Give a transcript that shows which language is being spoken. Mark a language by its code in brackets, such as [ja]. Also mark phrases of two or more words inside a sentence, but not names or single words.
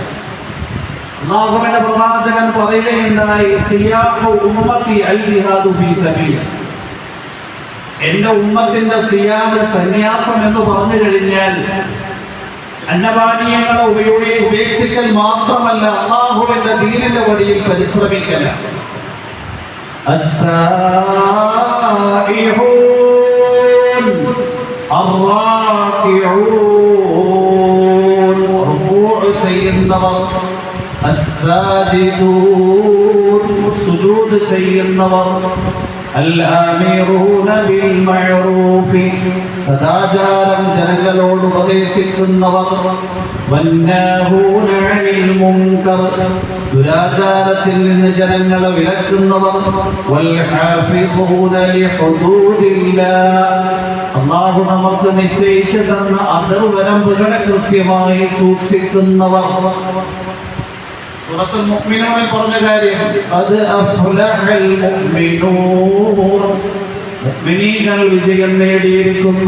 [ml] അല്ലാഹുവിന്റെ പ്രവാചകൻ പറയുകയുണ്ടായി, [ar] سياحة أمتي الجهاد في سبيل. [ml] എന്റെ ഉമ്മത്തിന്റെ സിയാഹ്, സന്യാസം എന്ന് പറഞ്ഞു കഴിഞ്ഞാൽ അന്നപാനീയങ്ങളെ ഉപേക്ഷിക്കൽ മാത്രമല്ല, അല്ലാഹുവിന്റെ ദീനിന്റെ വഴിയിൽ പരിശ്രമിക്കലാണ്. [ar] السائحون الراكعون ركوع ചെയ്യുന്നവർ, الساجدون [ml] സുജൂദ് ചെയ്യുന്നവർ, [ar] الآمرون بالمعروف [ml] സദാചാരം ജനങ്ങളോട് ഉപദേശിക്കുന്നവർ, [ar] والناهون عن المنكر [ml] ദുരാചാരത്തിൽ നിന്ന് ജനങ്ങളെ വിലക്കുന്നവർ, [ar] والحافظون لحدود الله [ml] അല്ലാഹു നമുക്ക് നിശ്ചയിച്ചു തന്ന അതിർവരമ്പുകളെ കൃത്യമായി സൂക്ഷിക്കുന്നവർ. സൂറത്തുൽ മുഅ്മിനൂനിൽ പറഞ്ഞ കാര്യം [ar] قد أفلح المؤمنون, [ml] മുഅ്മിനീങ്ങൾ വിജയം നേടിയിരിക്കുന്നു.